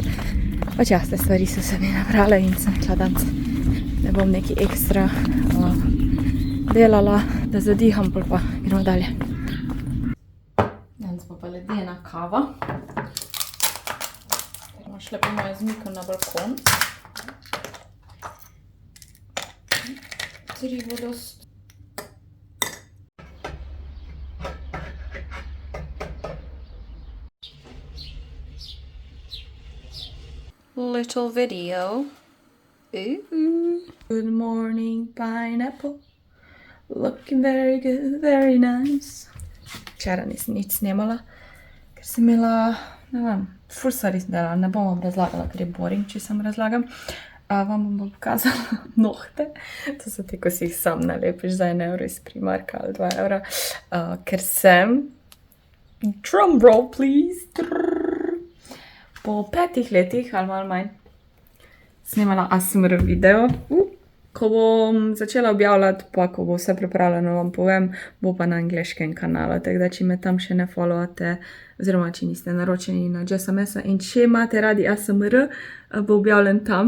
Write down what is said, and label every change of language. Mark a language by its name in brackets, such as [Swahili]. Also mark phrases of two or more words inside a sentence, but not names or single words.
[Slovenian] Pač ja, te stvari so se mi nabrale in sem rekla danes, ne bom neki ekstra delala, da zadiham, pol pa gremo dalje. Danes pa ledena kava. Bomo šle po moje z Miko na balkon. Tri vodost. [English] Little video. Ooh. Good morning, pineapple. Looking very good, very nice. [Slovenian] Včeraj nisem nič snemala, ker sem imela, ne vem, ful stvari sem delala, ne bom vam razlagala, ker je boring, če sem razlagam. Vam bom pokazala nohte. To so te, ko si jih sam nalepiš za 1 euro iz Primarka ali 2 evra, ker sem, [English] drum roll please, [Slovenian] po 5 letih ali malo manj, snemala ASMR video. Ko bom začela objavljati, pa ko bo vse pripravljeno, vam povem, bo pa na angleškem kanalu. Tako da, če me tam še ne followate, oziroma če niste naročeni na JSMS-a in če imate radi ASMR, bo objavljen tam.